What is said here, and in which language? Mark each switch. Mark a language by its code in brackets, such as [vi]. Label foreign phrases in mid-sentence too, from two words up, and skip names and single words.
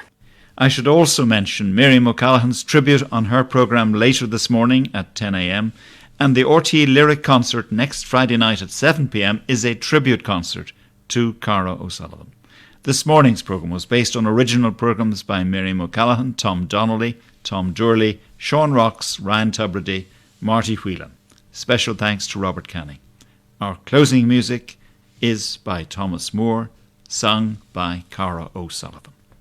[en] I should also mention Miriam O'Callaghan's tribute on her programme later this morning at 10 a.m, and the RTE Lyric Concert next Friday night at 7 p.m. is a tribute concert to Cara O'Sullivan. This morning's programme was based on original programmes by Miriam O'Callaghan, Tom Donnelly, Tom Durley, Sean Rocks, Ryan Tubridy, Marty Whelan. Special thanks to Robert Canning. Our closing music is by Thomas Moore, sung by Cara O'Sullivan.